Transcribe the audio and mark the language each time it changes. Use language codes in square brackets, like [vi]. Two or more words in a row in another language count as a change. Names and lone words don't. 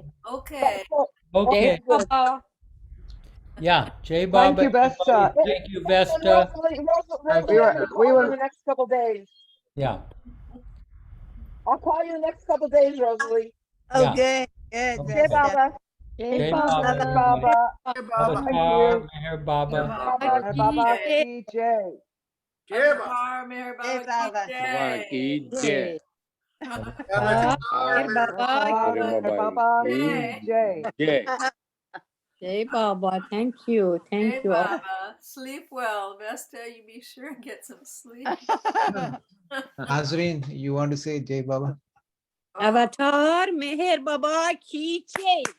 [en] Okay. Okay. Good. Yeah. Jay Bob. Thank you, Vesta. Thank you, And Vesta. Rosalie, Thank you. I'll call you in the next couple days. Yeah. I'll call you in the next couple days, Rosalie. Yeah. Okay. Good. Okay. Jai Vesta. Baba. Jay Baba. Baba. Baba. Avatar, Meher Baba. [hi] Baba. Baba ki jai. [en] Avatar, Meherabad Baba. [hi] ki jai. Baba ki jai. Jai Baba, [en] thank you. Hey, Thank you. Baba. Sleep well. Vesta, you be sure and get some sleep. Nazreen, you want to say [hi] Jai Baba? Avatar Meher Baba ki jai.